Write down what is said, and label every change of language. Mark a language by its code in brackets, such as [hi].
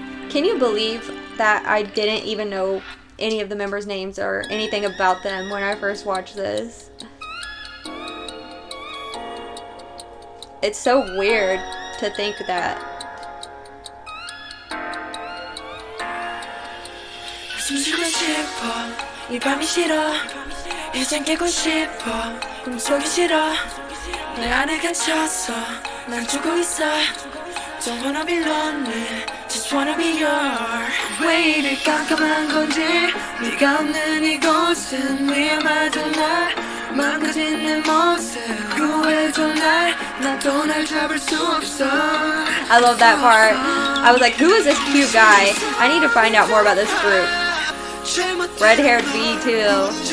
[en] Can you believe that I didn't even know any of the members' names or anything about them when I first watched this? It's so weird to think that. [ko] 숨쉬고 싶어 이 밤이 싫어 이젠 깨고 싶어 꿈속이 싫어 내 안에 갇혔어 난 죽고 있어 [en] Don't wanna be lonely Just wanna be yours [ko] 왜 이리 깜깜한 건지 네가 없는 이곳은 위험하던 날 망가진 내 모습 구해줘 날 나도 날 잡을 수 없어 [en] I love that part. I was like, who is this cute guy? I need to find out more about this group. Red-haired V2.